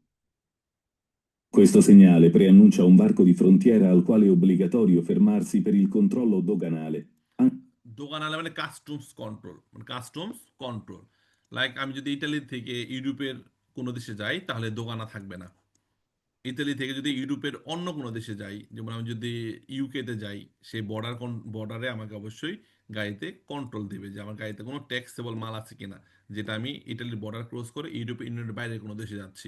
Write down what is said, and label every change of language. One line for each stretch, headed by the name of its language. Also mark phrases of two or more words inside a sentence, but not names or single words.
Italian: Questo segnale preannuncia un varco di frontiera al quale è obbligatorio fermarsi per il controllo doganale.
Bangla: দোকানালে মানে
English: customs control,
Bangla: মানে
English: customs control.
Bangla: লাইক আমি যদি ইটালি থেকে ইউরোপের কোনো দেশে যাই তাহলে দোকানা থাকবে না। ইতালি থেকে যদি ইউরোপের অন্য কোনো দেশে যাই, যেমন আমি যদি ইউকেতে যাই, সেই বর্ডারে আমাকে অবশ্যই গাড়িতে কন্ট্রোল দেবে যে আমার গাড়িতে কোনো ট্যাক্সেবল মাল আছে কিনা, যেটা আমি ইটালির বর্ডার ক্রস করে
English: European Union
Bangla: বাইরে কোনো দেশে যাচ্ছি।